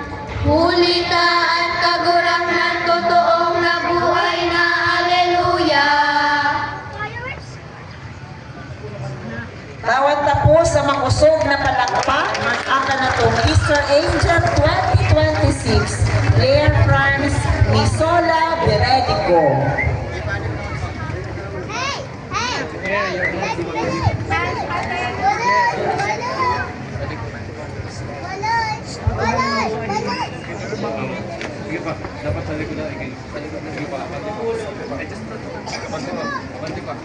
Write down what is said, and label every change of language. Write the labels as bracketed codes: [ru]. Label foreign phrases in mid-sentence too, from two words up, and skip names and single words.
[bik] Hulitaan kagurangnan, totoong nabuhay na, hallelujah. Tawad na po sa makusog na palakpak ang kanatong Easter Angel 2026, Claire Franz Misola Beredico. Sige pa, dapat sa likod na ikay. Sa likod na, sige pa. Abante pa. Abante pa. Abante pa.